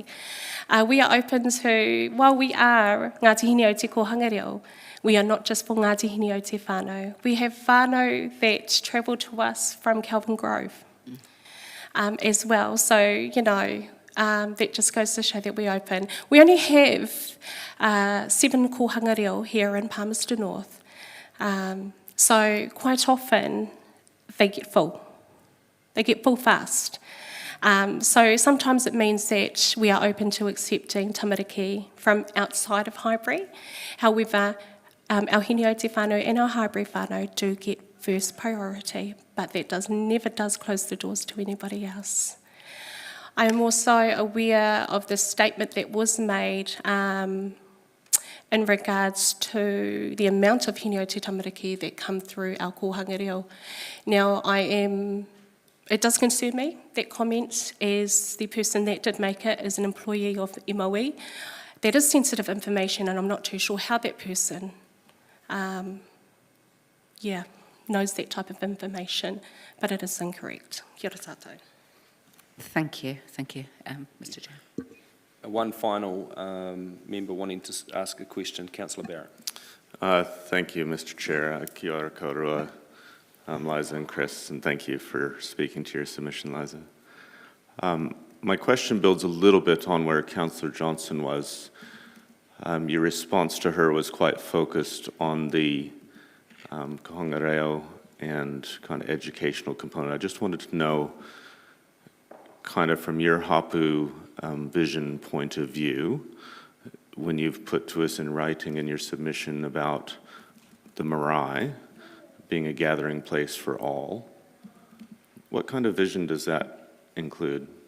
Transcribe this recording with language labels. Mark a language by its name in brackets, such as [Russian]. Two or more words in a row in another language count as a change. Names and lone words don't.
[English] We are open to, while we are Ngāti Hine o Te Kohanga Reo, we are not just for Ngāti Hine o Te whānau. We have whānau that travel to us from Kelvin Grove. as well. So, that just goes to show that we're open. We only have 7 [Māori] kohanga reo [English] here in Palmerston North. So quite often they get full. They get full fast. So sometimes it means that we are open to accepting tamariki from outside of Highbury. However, our Hinio Te Whānau and our Highbury whānau do get first priority, but that never does close the doors to anybody else. I am also aware of the statement that was made in regards to the amount of Hinio Te Tamariki that come through our [Māori] kohanga reo. [English] Now, it does concern me, that comment, as the person that did make it is an employee of MOE. That is sensitive information, and I'm not too sure how that person, knows that type of information, but it is incorrect. [Māori] Kia ora tātou. [English] Thank you, Mr Chair. One final member wanting to ask a question, Councillor Barrett. Thank you, Mr Chair. [Māori] Kia ora kōrua, [English] Liza and Chris, and thank you for speaking to your submission, Liza. My question builds a little bit on where Councillor Johnson was. Your response to her was quite focused on the [Māori] kohanga reo [English] and kind of educational component. I just wanted to know, kind of from your hapu vision point of view, when you've put to us in writing in your submission about the marae being a gathering place for all, what kind of vision does that include?